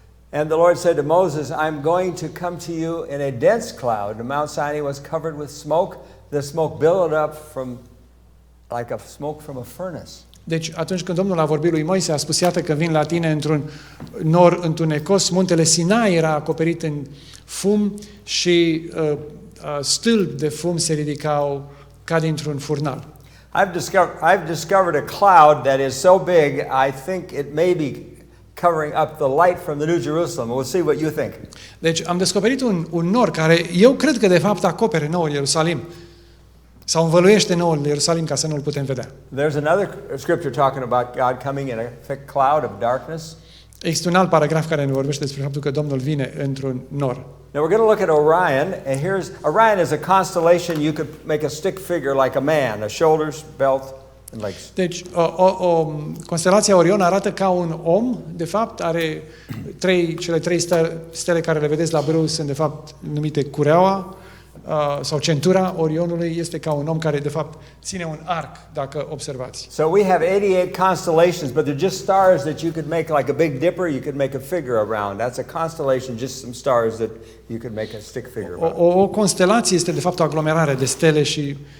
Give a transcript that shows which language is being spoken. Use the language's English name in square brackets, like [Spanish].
[English] And the Lord said to Moses, I'm going to come to you in a dense cloud. And Mount Sinai was covered with smoke. The smoke billowed up like a smoke from a furnace. [Romanian] Deci atunci când Domnul a vorbit lui Moise, a spus, iată că vin la tine într-un nor întunecos, muntele Sinai era acoperit în fum și stâlpi de fum se ridicau ca dintr-un furnal. [English] I've discovered a cloud that is so big, I think it may be covering up the light from the New Jerusalem. We'll see what you think. [Romanian] Deci am descoperit un nor care eu cred că de fapt acopere Noul Ierusalim sau învăluiește Noul Ierusalim ca să nu-l putem vedea. [English] There's another scripture talking about God coming in a thick cloud of darkness. [Romanian] Există un alt paragraf care ne vorbește despre faptul că Domnul vine într-un nor. [English] Now we're going to look at Orion, and Orion is a constellation. You could make a stick figure like a man, a shoulders, belt, [Romanian] Deci, constelația Orion arată ca un om, de fapt, are cele trei stele care le vedeți la Burr sunt, de fapt, numite cureaua, sau centura Orionului este ca un om care, de fapt, ține un arc, dacă observați. [English] So we have 88 constellations, but they're just stars that you could make like a Big Dipper, you could make a figure around. That's a constellation, just some stars that you could make a stick figure around. [Romanian] O constelație este, de fapt, o aglomerare de stele și...